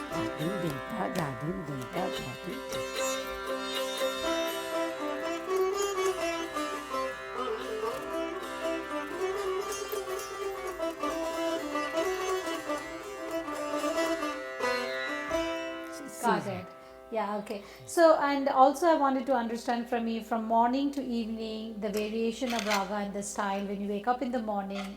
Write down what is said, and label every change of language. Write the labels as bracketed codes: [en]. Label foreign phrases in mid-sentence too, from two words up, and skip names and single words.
[en] dim dim da da dim dim da da dim dim. Got it. Yeah, okay. So, and also I wanted to understand from you from morning to evening, the variation of raga and the style when you wake up in the morning.